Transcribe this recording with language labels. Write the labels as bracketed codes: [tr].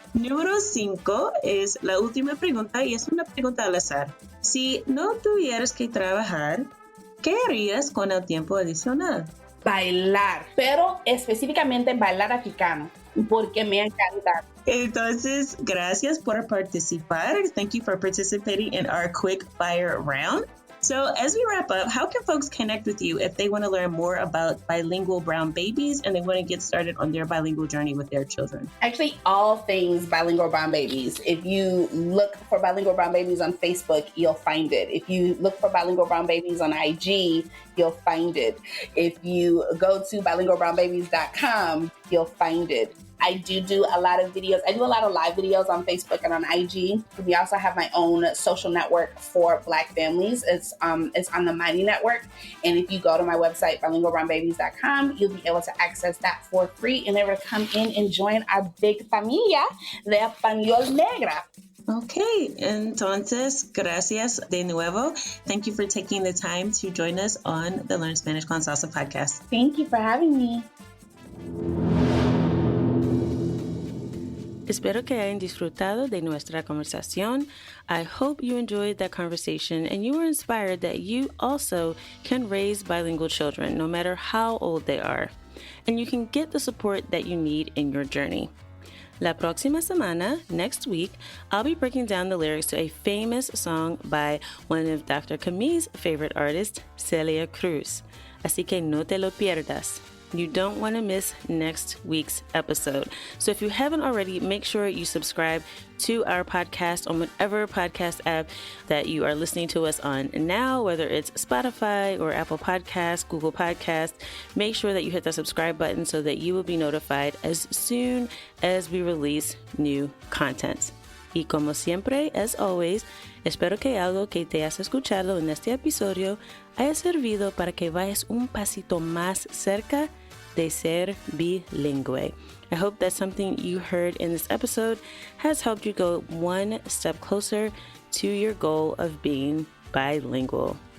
[es] Número 5 es la última pregunta y es una pregunta al azar. Si no tuvieras que trabajar, ¿qué harías con el tiempo adicional? Bailar, pero específicamente bailar africano, porque me encanta. Entonces, gracias por participar. [en] Thank you for participating in our quick fire round. So as we wrap up, how can folks connect with you if they want to learn more about bilingual brown babies and they want to get started on their bilingual journey with their children? Actually, all things Bilingual Brown Babies. If you look for Bilingual Brown Babies on Facebook, you'll find it. If you look for Bilingual Brown Babies on IG, you'll find it. If you go to bilingualbrownbabies.com, you'll find it. I do a lot of videos. I do a lot of live videos on Facebook and on IG. We also have my own social network for Black families. It's on the Mighty Network. And if you go to my website, bilingualbrownbabies.com, you'll be able to access that for free and ever come in and join our big [es] familia de Español Negra. Okay, entonces, gracias de nuevo. [en] Thank you for taking the time to join us on the Learn Spanish con Salsa podcast. Thank you for having me. [es] Espero que hayan disfrutado de nuestra conversación. [en] I hope you enjoyed that conversation and you were inspired that you also can raise bilingual children, no matter how old they are. And you can get the support that you need in your journey. [es] La próxima semana, [en] next week, I'll be breaking down the lyrics to a famous song by one of Dr. Camille's favorite artists, Celia Cruz. [es] Así que no te lo pierdas. [en] You don't want to miss next week's episode. So if you haven't already, make sure you subscribe to our podcast on whatever podcast app that you are listening to us on now, whether it's Spotify or Apple Podcasts, Google Podcasts. Make sure that you hit the subscribe button so that you will be notified as soon as we release new content. [es] Y como siempre, [en] as always, [es] espero que algo que te has escuchado en este episodio haya servido para que vayas un pasito más cerca de ser bilingüe. [en] I hope that something you heard in this episode has helped you go one step closer to your goal of being bilingual.